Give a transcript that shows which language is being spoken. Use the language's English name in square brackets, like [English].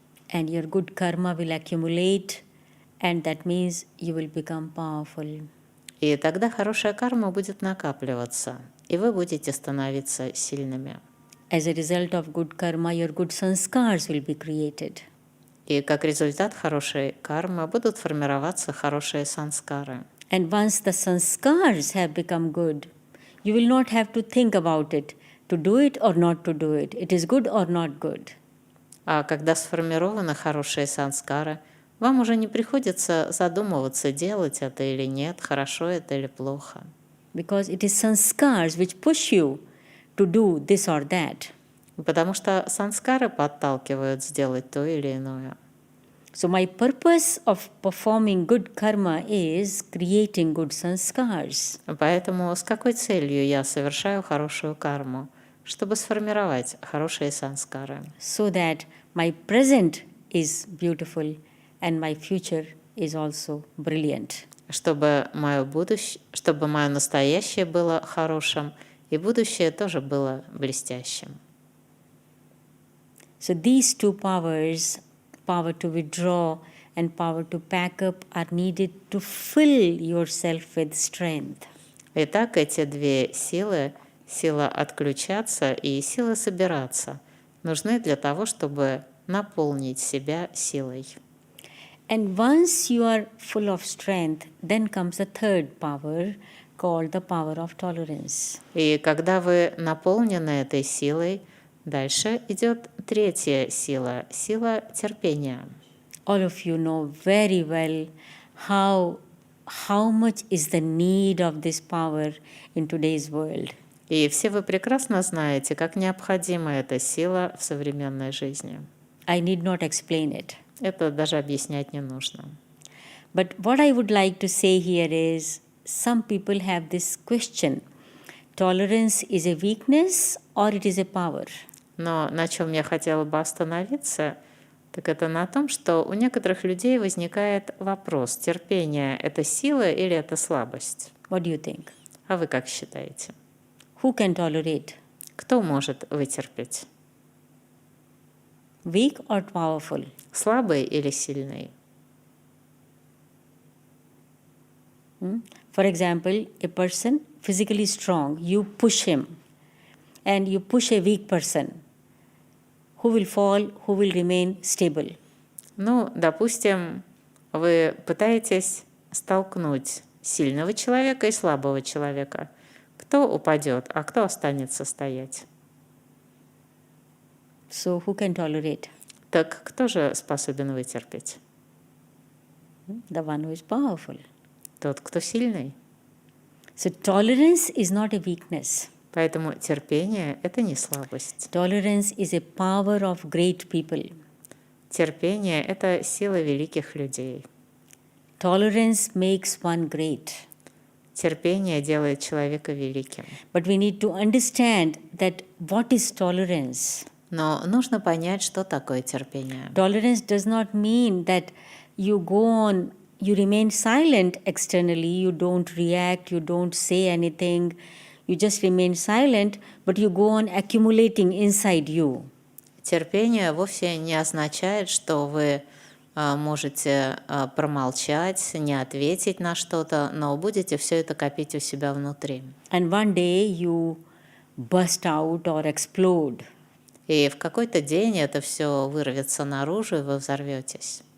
[English] And your good karma will accumulate, and that means you will become powerful. [Russian] И тогда хорошая карма будет накапливаться, и вы будете становиться сильными. [English] As a result of good karma, your good sanskars will be created. [Russian] И как результат хорошей кармы будут формироваться хорошие санскары. [English] And once the sanskars have become good, you will not have to think about it, to do it or not to do it. It is good or not good. [Russian] А когда сформированы хорошие санскары, вам уже не приходится задумываться, делать это или нет, хорошо это или плохо. [English] Because it is sanskars which push you to do this or that. [Russian] Потому что санскары подталкивают сделать то или иное. [English] So my purpose of performing good karma is creating good sanskars. [Russian] Поэтому с какой целью я совершаю хорошую карму? Чтобы сформировать хорошие санскары. [English] So that my present is beautiful and my future is also brilliant. [Russian] Чтобы мое настоящее было хорошим, и будущее тоже было блестящим. [English] So these two powers, power to withdraw and power to pack up, are needed to fill yourself with strength. [Russian] Итак, эти две силы, сила отключаться и сила собираться, нужны для того, чтобы наполнить себя силой. [English] And once you are full of strength, then comes the third power called the power of tolerance. [Russian] И когда вы наполнены этой силой, дальше идет третья сила, сила терпения. [English] All of you know very well how much is the need of this power in today's world. [Russian] И все вы прекрасно знаете, как необходима эта сила в современной жизни. [English] I need not explain it. [Russian] Это даже объяснять не нужно. [English] But what I would like to say here is, some people have this question: tolerance is a weakness or it is a power? [Russian] Но на чем я хотела бы остановиться, так это на том, что у некоторых людей возникает вопрос: терпение — это сила или это слабость? [English] What do you think? [Russian] А вы как считаете? [English] Who can tolerate? [Russian] Кто может вытерпеть? [English] Weak or powerful? [Russian] Слабый или сильный? [English] For example, a person physically strong, you push him, and you push a weak person. Who will fall, who will remain stable? [Russian] Ну, допустим, вы пытаетесь столкнуть сильного человека и слабого человека. Кто упадет, а кто останется стоять? [English] So who can tolerate? [Russian] Так кто же способен вытерпеть? [English] The one who is powerful. [Russian] Тот, кто сильный. [English] So tolerance is not a weakness. [Russian] Поэтому терпение — это не слабость. [English] Tolerance is a power of great people. [Russian] Терпение — это сила великих людей. [English] Tolerance makes one great. [Russian] Терпение делает человека великим. [English] But we need to understand that what is tolerance. [Russian] Но нужно понять, что такое терпение. [English] Tolerance does not mean that you go on, you remain silent externally, you don't react, you don't say anything, you just remain silent, but you go on accumulating inside you. [Russian] Терпение вовсе не означает, что вы можете промолчать, не ответить на что-то, но будете все это копить у себя внутри. [English] And one day you burst out or explode. [Russian] И в какой-то день это все вырвется наружу, и вы взорветесь.